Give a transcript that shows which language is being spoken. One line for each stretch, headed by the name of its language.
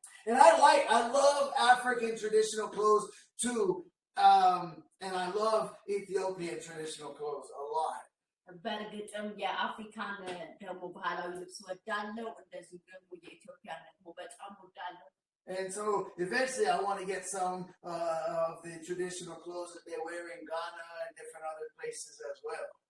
English: And I love African traditional clothes too, and I love Ethiopian traditional clothes a lot.
Amharic: በእርግጥም የአፍሪካን ደግሞ ባህላዊ ልብስ ወዳለው እንደዚሁ ደግሞ የኢትዮጵያ ደግሞ በጣም ወዳለው።
English: And so eventually I want to get some of the traditional clothes that they wear in Ghana and different other places as well.